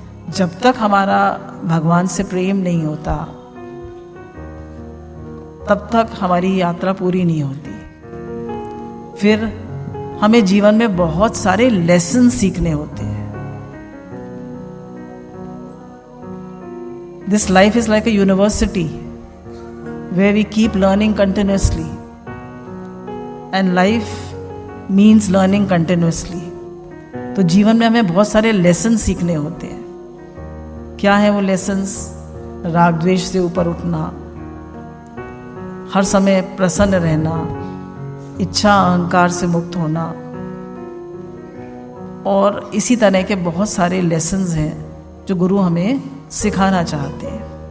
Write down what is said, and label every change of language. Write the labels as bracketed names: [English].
[Hindi] जब तक हमारा भगवान से प्रेम नहीं होता, तब तक हमारी यात्रा पूरी नहीं होती। फिर हमें जीवन में बहुत सारे लेसन सीखने होते हैं। [English] This life is like a university where we keep learning continuously, and life means learning continuously. [Hindi] तो जीवन में हमें बहुत सारे लेसन सीखने होते हैं। क्या है वो लेसन्स? राग द्वेष से ऊपर उठना, हर समय प्रसन्न रहना, इच्छा अहंकार से मुक्त होना, और इसी तरह के बहुत सारे लेसन्स हैं जो गुरु हमें सिखाना चाहते हैं।